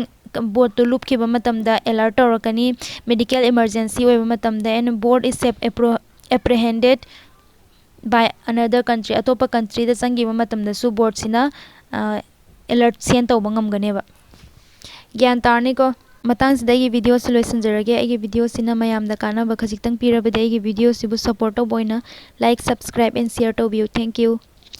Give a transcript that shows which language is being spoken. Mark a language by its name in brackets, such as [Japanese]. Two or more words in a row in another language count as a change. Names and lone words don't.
[Manipuri] boat to loop kiba matamda alert tawrakani [English] medical emergency [Manipuri] oiba matamda [English] and boat is apprehended by another country [Manipuri] atopa country da changi matam da su board sina [English] alert send [Manipuri] tawba ngamgane ba gyan tarni ko matang sida gi [English] video solution [Manipuri] jarage agi video sina mayam da kana ba khajik tang pirabade agi video sibu support to boina [English] like subscribe and share to view. Thank you.